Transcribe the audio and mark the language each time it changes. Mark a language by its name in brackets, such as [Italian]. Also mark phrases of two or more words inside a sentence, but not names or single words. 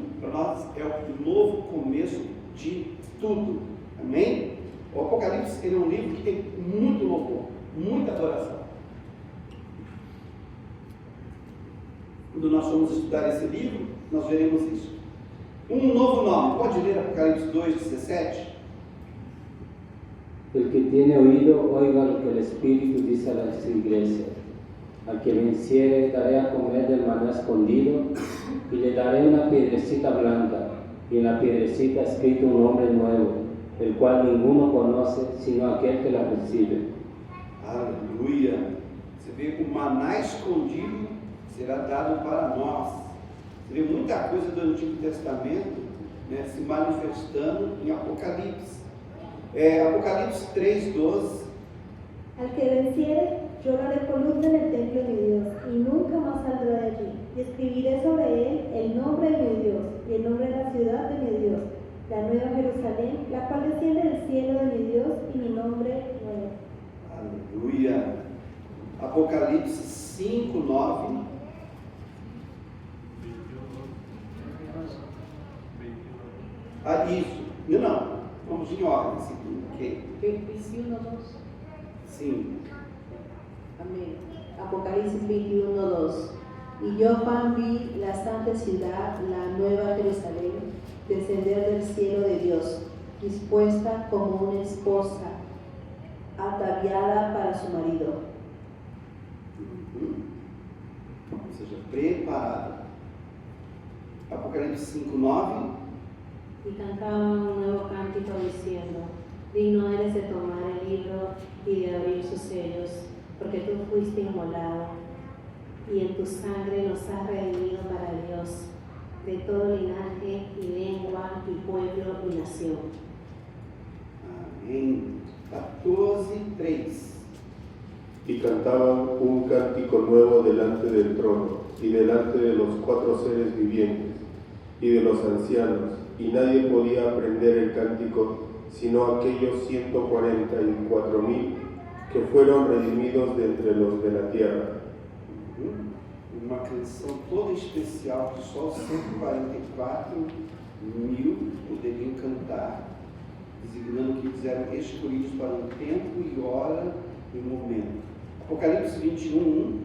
[Portuguese] Para nós é o novo começo de tudo. Amém? O Apocalipse ele é um livro que tem muito louvor, muita adoração. Quando nós formos estudar esse livro, nós veremos isso. Um novo nome. Pode ler Apocalipse 2,17? [Spanish] El que tiene oído, oiga lo que el Espíritu dice a las iglesias. Al que venciere, daré a comer del maná escondido, y le daré una piedrecita blanca, y en la piedrecita escrito un nombre nuevo, el cual ninguno conoce, sino aquel que la recibe. [Portuguese] Aleluia! Você vê, o maná escondido será dado para nós. Você vê muita coisa do Antigo Testamento, né, se manifestando em Apocalipse. Apocalipse 3:12. [Spanish] Al que venciere, yo lo haré columna en el templo de mi Dios, y nunca más saldrá de allí. Y escribiré sobre él el nombre de mi Dios, y el nombre de la ciudad de mi Dios, la nueva Jerusalén, la cual desciende del cielo de mi Dios, y mi nombre nuevo. [Portuguese] Aleluia! Apocalipse 5:9. Isso. Não. Vamos em ordem. Okay. 21:2. Sim. [Spanish] Amén. Apocalipsis 21:2. Y yo, Juan, vi la santa ciudad, la nueva Jerusalén, descender del cielo de Dios, dispuesta como una esposa, ataviada para su marido. [Portuguese] Ou seja, preparada. Apocalipse 5:9. [Spanish] Y cantaban un nuevo cántico diciendo: digno eres de tomar el libro y de abrir sus sellos, porque tú fuiste inmolado, y en tu sangre nos has redimido para Dios, de todo linaje y lengua y pueblo y nación. [Portuguese] Amém. 14:3. [Spanish] Y cantaban un cántico nuevo delante del trono, y delante de los 4 seres vivientes, y de los ancianos, y nadie podía aprender el cántico, sino aquellos 144,000 que fueron redimidos de entre los de la tierra. [Portuguese] Uma canção toda especial que só 144,000 poderiam cantar, designando que eles eram escolhidos para um tempo e hora e momento. Apocalipse 21:1.